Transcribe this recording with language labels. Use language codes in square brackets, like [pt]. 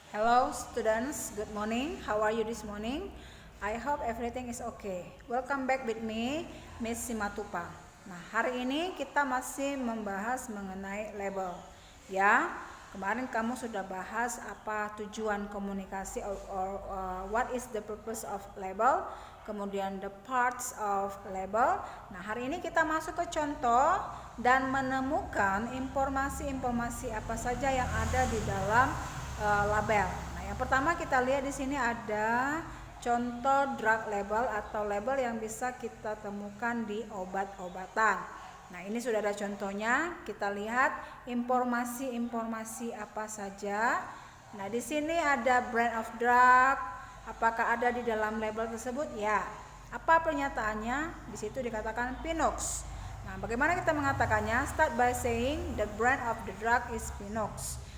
[en] Hello students, good morning. How are you this morning? I hope everything is okay. Welcome back with me, Miss Simatupa. [id] Nah, hari ini kita masih membahas mengenai label. Ya, kemarin kamu sudah bahas apa tujuan komunikasi [en] or what is the purpose of label, [id] kemudian [en] the parts of label. [id] Nah, hari ini kita masuk ke contoh dan menemukan informasi-informasi apa saja yang ada di dalam label. Nah, yang pertama kita lihat di sini ada contoh drug label atau label yang bisa kita temukan di obat-obatan. Nah, ini sudah ada contohnya. Kita lihat informasi-informasi apa saja. Nah, di sini ada brand of drug. Apakah ada di dalam label tersebut? Ya. Apa pernyataannya? Di situ dikatakan Pinox. Nah, bagaimana kita mengatakannya? [en] Start by saying the brand of the drug is Pinox.